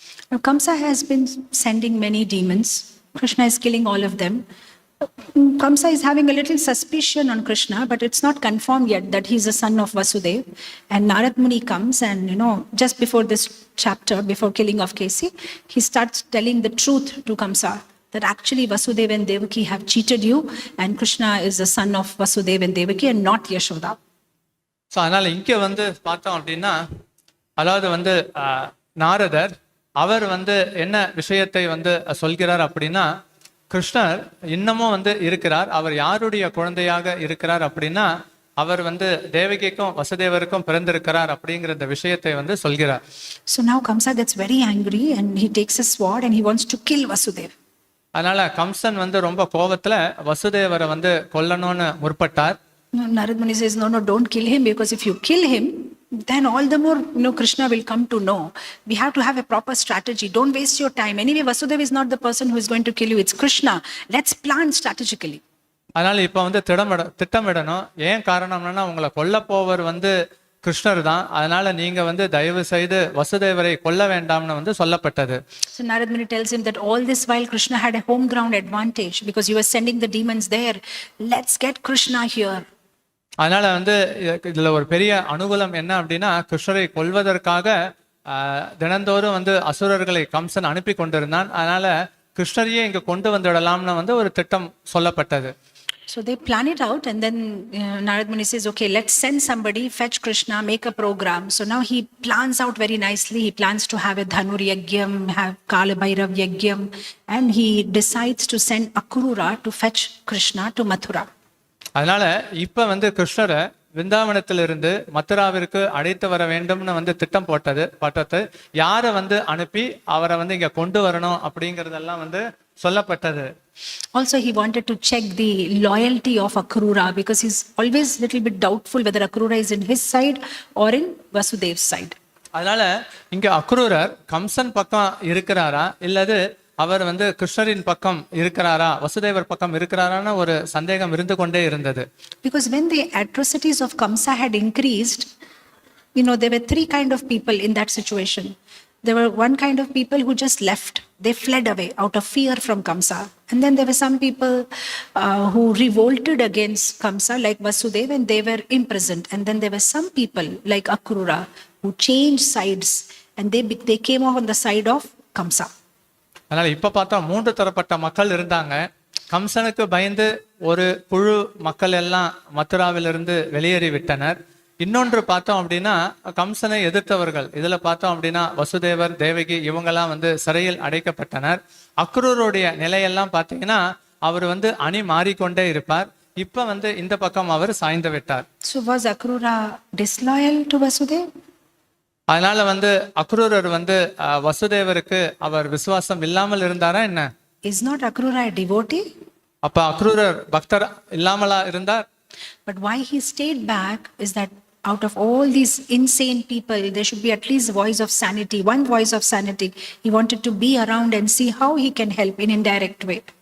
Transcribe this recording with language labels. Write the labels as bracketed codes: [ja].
[en] Now Kamsa has been sending many demons. Krishna is killing all of them. Kamsa is having a little suspicion on Krishna, but it's not confirmed yet that he's a son of Vasudeva. And Narad Muni comes and, just before this chapter, before killing of Kesi, he starts telling the truth to Kamsa, that actually Vasudeva and Devaki have cheated you and Krishna is the son of Vasudeva and Devaki and not Yashoda. [ta] So அதனால இங்க வந்து பார்த்தோம் அப்படின்னா அதாவது வந்து நாரதர் அவர் வந்து என்ன விஷயத்தை வந்து சொல்கிறார் அப்படின்னா கிருஷ்ணர் இன்னமும் வந்து இருக்கிறார், அவர் யாருடைய குழந்தையாக இருக்கிறார் அப்படின்னா அவர் வந்து தேவகிக்கும் வசுதேவருக்கும் பிறந்திருக்கிறார் அப்படிங்கிற இந்த விஷயத்தை வந்து சொல்கிறார். [en] So now Kamsa gets very angry and he takes a sword and he wants to kill Vasudeva. [ta] அதனால கம்சன் வந்து ரொம்ப கோபத்துல வசுதேவரை வந்து கொல்லணும்னு முற்பட்டார். [en] Narad Muni says, no, don't kill him because if you kill him, then all the more, Krishna will come to know. We have to have a proper strategy. Don't waste your time. Anyway, Vasudeva is not the person who is going to kill you. It's Krishna. Let's plan strategically. [ta] அதனால இப்ப வந்து திட்டமிடணும். ஏன் காரணம்னா உங்களை கொல்ல போவர் வந்து கிருஷ்ணர் தான். அதனால நீங்க வந்து தயவு செய்து வசுதேவரை கொல்ல வேண்டாம்னு வந்து சொல்லப்பட்டது. [en] So Narad Muni tells him that all this while Krishna had a home ground advantage because you were sending the demons there. Let's get Krishna here. [ta] அதனால வந்து இதுல ஒரு பெரிய அனுகூலம் என்ன அப்படின்னா கிருஷ்ணரை கொல்வதற்காக தினந்தோறும் வந்து அசுரர்களை கம்சன் அனுப்பி கொண்டிருந்தான். அதனால கிருஷ்ணரையே இங்க கொண்டு வந்துடலாம்னு வந்து ஒரு திட்டம் சொல்லப்பட்டது. [en] So they plan it out, and then Narad Muni says, okay, let's send somebody, fetch Krishna, make a program. So now he plans out very nicely. He plans to have a Dhanur Yagyam, have Kala Bhairav Yagyam, and he decides to send Akrura to fetch Krishna to Mathura. [ta] அதனால இப்ப வந்து கிருஷ்ணரை விருந்தாவனத்திலிருந்து மதுராவிற்கு அழைத்து வர வேண்டும்னு வந்து திட்டம் போட்டது யாரை வந்து அனுப்பி அவரை வந்து இங்க கொண்டு வரணும் அப்படிங்கறதெல்லாம் வந்து சொல்லப்பட்டது. [en] Also, he wanted to check the loyalty of Akrura because he's always a little bit doubtful whether Akrura is in his side or in Vasudev's side. [ta] அதனால இங்க அக்ரூரர் கம்சன் பக்கம் இருக்கிறாரா இல்லது அவர் வந்து கிருஷ்ணரின் பக்கம் இருக்கிறாரா வசுதேவர் பக்கம் இருக்கிறாரான ஒரு சந்தேகம் இருந்து கொண்டே இருந்தது. [en] Because when the atrocities of Kamsa had increased, there were three kind of people in that situation. There were one kind of people who just left. They fled away out of fear from Kamsa. And then there were some people who revolted against Kamsa like Vasudeva, and they were imprisoned. And then there were some people like Akrura who changed sides, and they came off on the side of Kamsa. [ta] அதனால இப்ப பார்த்தா மூன்று தரப்பட்ட மக்கள் இருந்தாங்க. கம்சனுக்கு பயந்து ஒரு குழு மக்கள் எல்லாம் மதுராவிலிருந்து வெளியேறி விட்டனர். இன்னொன்று பார்த்தோம் அப்படின்னா கம்சனை எதிர்த்தவர்கள் இதுல பார்த்தோம் அப்படின்னா வசுதேவர் தேவகி இவங்கெல்லாம் வந்து சிறையில் அடைக்கப்பட்டனர். அக்ரூருடைய நிலையெல்லாம் பார்த்தீங்கன்னா அவர் வந்து அணி மாறிக்கொண்டே இருப்பார். இப்ப வந்து இந்த பக்கம் அவர் சாய்ந்து விட்டார். [en] So was Akrura disloyal to Vasudeva? [ta] அதனால வந்து அக்ரூரர் வந்து வசுதேவருக்கு அவர் விசுவாசம் இல்லாமல் இருந்தாரா என்ன? [en] Is not Akrura a devotee? [ta] அப்ப அக்ரூரர் பக்தர் இல்லாமலா இருந்தார்? [en] But why he stayed back is that out of all these insane people, there should be at least voice of sanity, one voice of sanity. He wanted to be around and see how he can help in indirect way.